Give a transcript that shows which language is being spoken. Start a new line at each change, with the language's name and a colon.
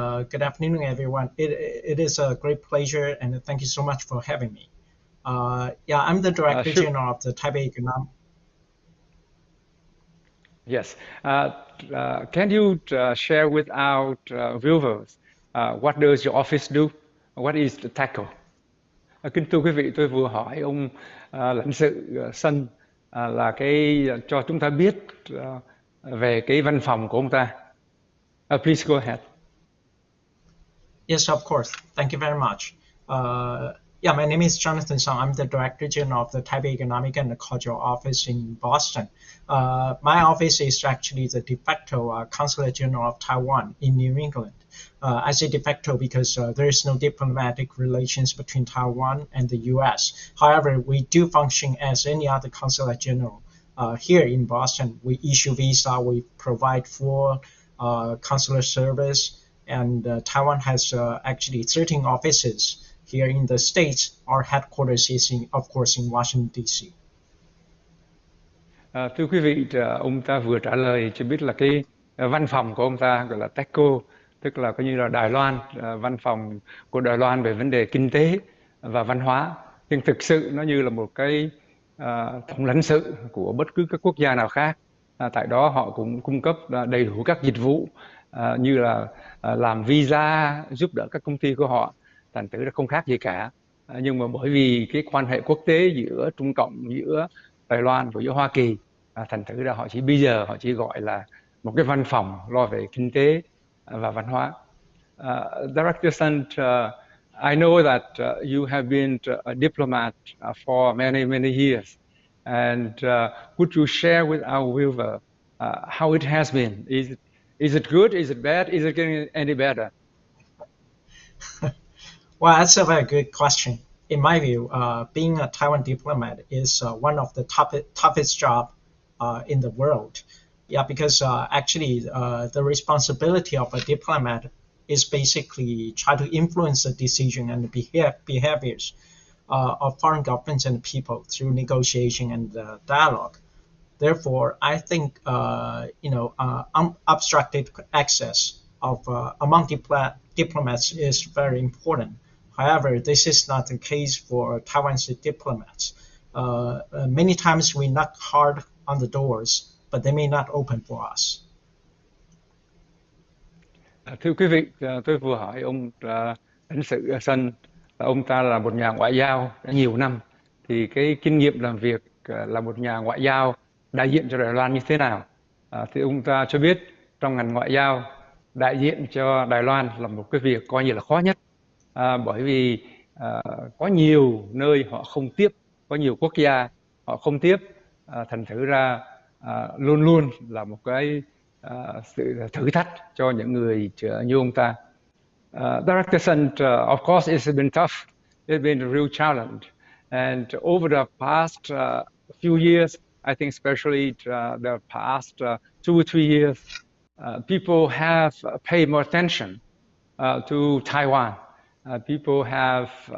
English: Good afternoon, everyone. It is a great pleasure, and thank you so much for having me. I'm the Director General of the Taipei Economic. Yes. Can you share with our viewers what does your office do? What is the tackle?
Vietnamese: Kính thưa quý vị, tôi vừa hỏi ông lãnh sự Sun là cho chúng ta biết về cái văn phòng của ông ta.
English: Please go ahead. Yes, of course. Thank you very much. My name is Jonathan Sun. I'm the Director General of the Taipei Economic and Cultural Office in Boston. My office is actually the de facto Consulate General of Taiwan in New England. I say de facto because there is no diplomatic relations between Taiwan and the U.S. However, we do function as any other Consulate General. Here in Boston, we issue visa, we provide full consular service, and Taiwan has actually 13 offices here in the States. Our headquarters is, of course, in Washington, D.C.
Vietnamese: Thưa quý vị, ông ta vừa trả lời cho biết là cái văn phòng của ông ta gọi là TECO, tức là coi như là Đài Loan, văn phòng của Đài Loan về vấn đề kinh tế và văn hóa. Nhưng thực sự nó như là một cái tổng lãnh sự của bất cứ các quốc gia nào khác. Tại đó họ cũng cung cấp đầy đủ các dịch vụ như là làm visa, giúp đỡ các công ty của họ, thành thử là không khác gì cả. Nhưng mà bởi vì cái quan hệ quốc tế giữa Trung Cộng, giữa Đài Loan và giữa Hoa Kỳ, thành thử là bây giờ họ chỉ gọi là một cái văn phòng lo về kinh tế và văn hóa.
English: Director Sun, I know that you have been a diplomat for many years, and would you share with our viewer how it has been? Is it good? Is it bad? Is it getting any better? Well, that's a very good question. In my view, being a Taiwan diplomat is one of the toughest job in the world. Yeah, because actually the responsibility of a diplomat is basically try to influence the decision and the behaviors of foreign governments and people through negotiation and dialogue. Therefore, I think unobstructed access of among diplomats is very important. However, this is not the case for Taiwan's diplomats. Many times we knock hard on the doors, but they may not open for us.
Vietnamese: Thưa quý vị, tôi vừa hỏi ông lãnh sự Sun, ông ta là một nhà ngoại giao đã nhiều năm, thì cái kinh nghiệm làm việc là một nhà ngoại giao đại diện cho Đài Loan như thế nào? Thì ông ta cho biết trong ngành ngoại giao, đại diện cho Đài Loan là một cái việc coi như là khó nhất, bởi vì có nhiều nơi họ không tiếp, có nhiều quốc gia họ không tiếp, thành thử ra luôn luôn là một cái sự thử thách cho những người như ông ta.
English: Director Sun, of course, it's been tough. It's been a real challenge, and over the past few years, I think especially the past 2 or 3 years, people have paid more attention to Taiwan. People have